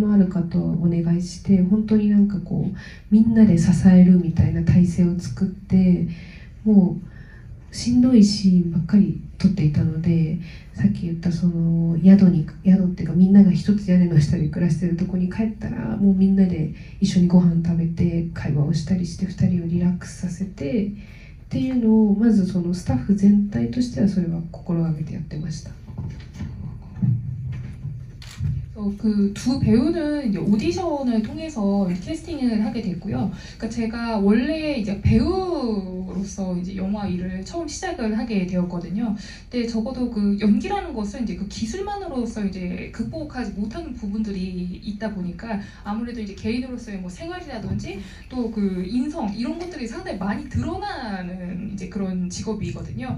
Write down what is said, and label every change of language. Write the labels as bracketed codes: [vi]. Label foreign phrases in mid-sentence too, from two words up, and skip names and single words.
[ja] のある方をお願いして本当にみんなで支えるみたいな体制を作ってもうしんどいシーンばっかり撮っていたのでさっき言ったその宿っていうかみんなが一つ屋根の下で暮らしてるとこに帰ったらもうみんなで一緒にご飯食べて会話をしたりして2人をリラックスさせてっていうのをまずそのスタッフ全体としてはそれは心がけてやってました。 [ko] 그 두 배우는 이제 오디션을 통해서 캐스팅을 하게 됐고요. 그러니까 제가 원래 이제 배우로서 이제 영화 일을 처음 시작을 하게 되었거든요. 근데 적어도 그 연기라는 것은 이제 그 기술만으로서 이제 극복하지 못하는 부분들이 있다 보니까 아무래도 이제 개인으로서의 뭐 생활이라든지 또 그 인성 이런 것들이 상당히 많이 드러나는 이제 그런 직업이거든요.